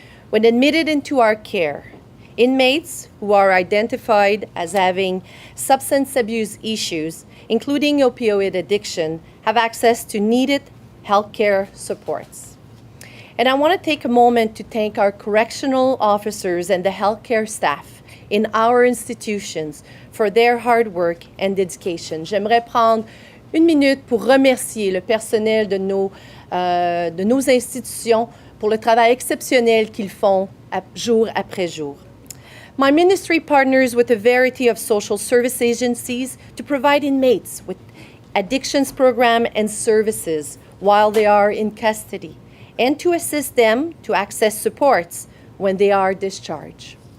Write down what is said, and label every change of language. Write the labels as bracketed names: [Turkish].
[English] When admitted into our care, inmates who are identified as having substance abuse issues, including opioid addiction, have access to needed healthcare supports. And I want to take a moment to thank our correctional officers and the healthcare staff in our institutions for their hard work and dedication. [French] J'aimerais prendre une minute pour remercier le personnel de nos institutions pour le travail exceptionnel qu'ils font jour après jour. [English] My ministry partners with a variety of social service agencies to provide inmates with addictions program and services while they are in custody, and to assist them to access supports when they are discharged.